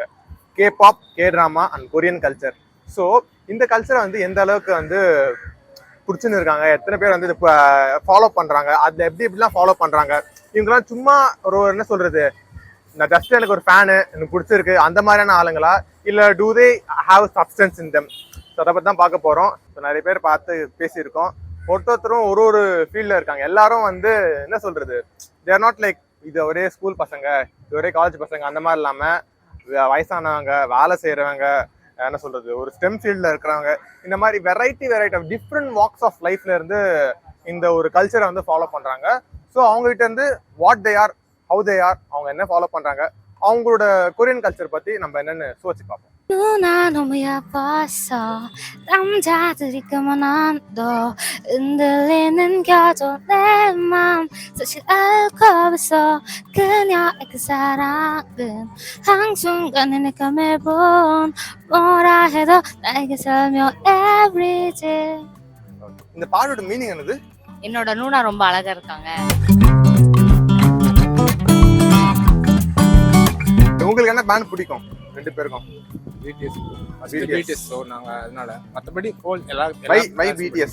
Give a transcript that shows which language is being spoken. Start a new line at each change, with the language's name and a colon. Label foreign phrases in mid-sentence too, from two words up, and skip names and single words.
English: K-pop, K-drama and Korean culture.
Tamil: ஸோ இந்த கல்ச்சரை வந்து எந்த அளவுக்கு வந்து பிடிச்சுன்னு இருக்காங்க, எத்தனை பேர் வந்து ஃபாலோ பண்றாங்க, அதுல எப்படிலாம் ஃபாலோ பண்றாங்க, இவங்கெல்லாம் சும்மா ஒரு என்ன சொல்றது, நான் ஜஸ்ட் எனக்கு ஒரு ஃபேனு, எனக்கு பிடிச்சிருக்கு அந்த மாதிரியான ஆளுங்களா, இல்ல
English: do they have substance in them?
Tamil: ஸோ அதை பத்தி தான் பார்க்க போறோம். ஸோ நிறைய பேர் பார்த்து பேசியிருக்கோம். ஒருத்தரும் ஒரு ஃபீல்ட்ல இருக்காங்க. எல்லாரும் வந்து என்ன சொல்றது,
English: they're not like
Tamil: இது ஒரே ஸ்கூல் பசங்க, இது ஒரே காலேஜ் பசங்க அந்த மாதிரி இல்லாம வயசானவங்க, வேலை செய்யறவங்க, என்ன சொல்றது, ஒரு
English: STEM field
Tamil: இருக்கிறவங்க, இந்த மாதிரி
English: variety of different walks of life
Tamil: இருந்து இந்த ஒரு கல்ச்சரை வந்து ஃபாலோ பண்றாங்க. ஸோ அவங்ககிட்ட இருந்து
English: what they are, how they are,
Tamil: அவங்க என்ன ஃபாலோ பண்றாங்க, அவங்களோட
English: Korean culture
Tamil: பத்தி நம்ம என்னன்னு சோச்சு பார்ப்போம்.
Korean: 누나 너무 예뻤어 남자들이 그만한도 흔들리는 겨도 내 맘 사실 알고 있어 그녀의 그 사랑은 한순간에 내가 매번 뭐라 해도 나에게 설명 everyday.
Tamil: இந்த பாடோட மீனிங் என்னது? என்னோட நூனா ரொம்ப அழகா இருக்காங்க. உங்களுக்கு என்ன பேண்ட் பிடிக்கும் ரெண்டு பேருக்கும்? BTS. ஸோ நாங்கள் அதனால மற்றபடி ஹோல்
English: why BTS